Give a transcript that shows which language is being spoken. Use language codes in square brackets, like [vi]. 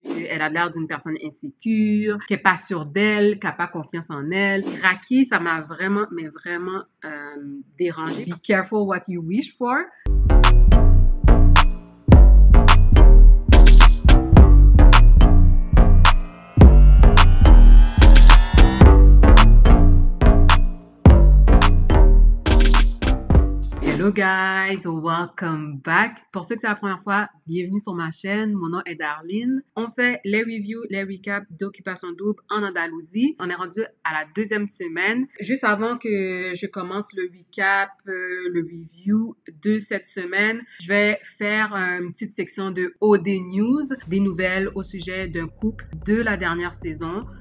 [fr] elle a l'air d'une personne insécure, qui est pas sûre d'elle, qui a pas confiance en elle. Raki, ça m'a vraiment, mais vraiment dérangée. [en] Be careful what you wish for. Hello guys, welcome back. [fr] Pour ceux que c'est la première fois, bienvenue sur ma chaîne. Mon nom est Darlene. On fait les reviews, les recaps d'Occupation Double en Andalousie. On est rendu à la deuxième semaine. Juste avant que je commence le recap, le review de cette semaine, je vais faire une petite section de OD News, des nouvelles au sujet d'un couple de la dernière saison.